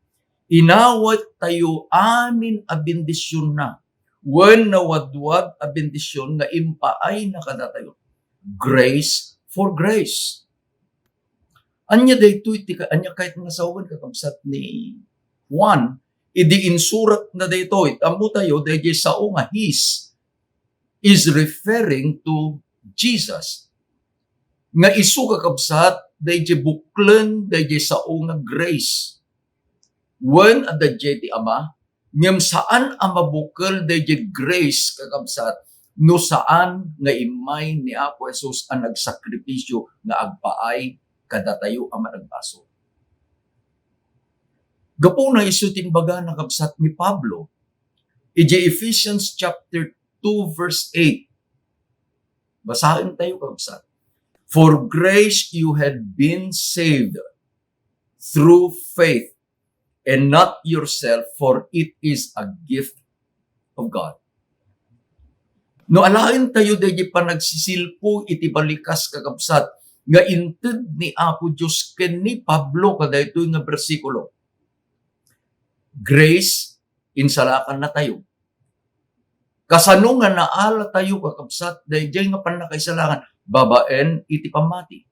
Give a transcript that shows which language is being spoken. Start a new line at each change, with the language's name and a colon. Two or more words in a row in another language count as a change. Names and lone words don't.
Iloko: Inawat tayo amin a bendisyon na. When nawadwad a bendisyon nga impaay na kada tayo.
English: Grace for grace.
Iloko: Anya daytoy iti anya kahit nga sawan kakabsat ni Juan, idi insurat na daytoy. Ammo tayo dayjay sao nga
English: His is referring to Jesus.
Iloko: Nga isu kakabsat dayjay buklen dayjay sao nga grace. When adayjay ti Ama, ngem saan ang mabukal dayjay grace kakabsat no saan nga imay ni Apo Jesus ang nagsakripisyo nga agpaay kada tayo ang managbaso. Gapo na isutin baga na kabsat ni Pablo, iti Ephesians
English: chapter 2 verse 8.
Iloko: Basahin tayo kabsat.
English: For grace you had been saved through faith, and not yourself, for it is a gift of God.
Iloko: No alain tayo dayjay panagsisilpo iti balikas kakabsat nga inted ni Apo Dios ken ni Pablo kadaytoy nga bersikulo. Grace insalakan na tayo. Kasano nga naala tayo kakabsat dayjay nga panakaisalakan babaen iti pamati.